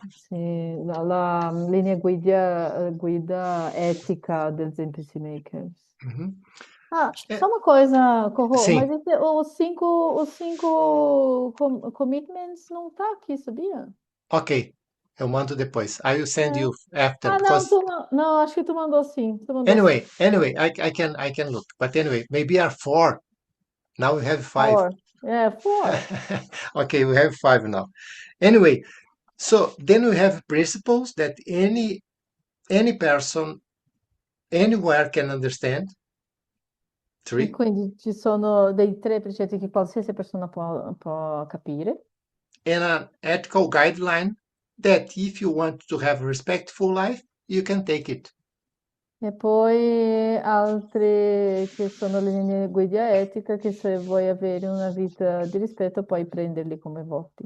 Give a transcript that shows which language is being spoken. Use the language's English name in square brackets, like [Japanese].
[Italian] Sì, la linea guida etica del Zen Peacemakers. Mhm. Ah, Eh, [Portuguese] só uma coisa, Corro, sim, mas os cinco commitments não tá aqui, sabia? ok. Eu mando depois. [English] I will send [Portuguese] É. [English] you after [Portuguese] Ah, não, [English] because [Portuguese] não, acho que tu mandou sim, tu mandou sim. [English] anyway, I can look. But anyway, maybe are 4. Now we have 5. Four. [Portuguese] É, [English] four. Okay, we have 5 now. Anyway, so then we have principles that any person anywhere can understand. [Italian] E 3. quindi ci sono dei 3 precetti che qualsiasi persona può capire. [English] And an ethical guideline that if you want to have a respectful life, you can take it. [Italian] E poi altri che sono le linee guida etica che se vuoi avere una vita di rispetto puoi prenderli come voti.